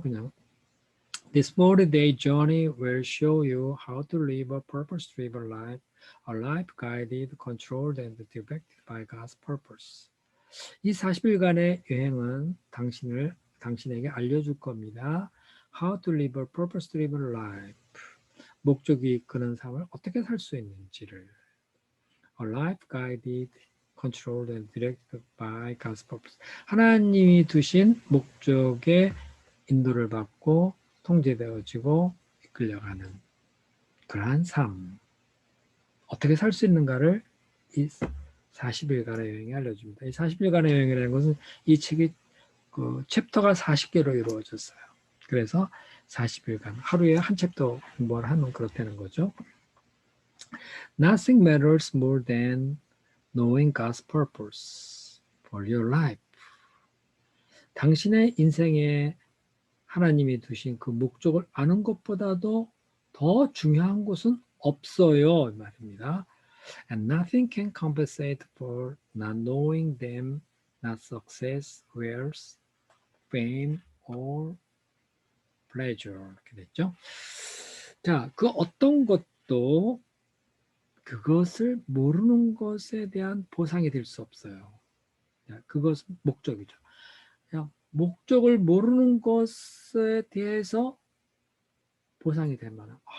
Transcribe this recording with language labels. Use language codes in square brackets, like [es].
[ko] 그냥 [en] This 40-day journey will show you how to live a purpose-driven life, a life guided, controlled, and directed by God's purpose. [ko] 이 40일간의 여행은 당신에게 알려줄 겁니다. [en] How to live a purpose-driven life. [ko] 목적이 이끄는 삶을 어떻게 살 수 있는지를. [en] A life guided, controlled, and directed by God's purpose. [ko] 하나님이 두신 목적에 인도를 받고 통제되어지고 이끌려가는 그러한 삶. 어떻게 살 수 있는가를 이 40일간의 여행이 알려줍니다. 이 40일간의 여행이라는 것은 이 책이 그 챕터가 40개로 이루어졌어요. 그래서 40일간 하루에 한 챕터 공부를 하면 그렇다는 거죠. [en] Nothing matters more than knowing God's purpose for your life. [ko] 당신의 인생에 하나님이 두신 그 목적을 아는 것보다도 더 중요한 것은 없어요. 말입니다. [en] And nothing can compensate for not knowing them, not success, wealth, fame, or pleasure. [ko] 이렇게 됐죠. 자, 그 어떤 것도 그것을 모르는 것에 대한 보상이 될 수 없어요. 그것은 목적이죠. 그냥 목적을 모르는 것에 대해서 보상이 될 만한.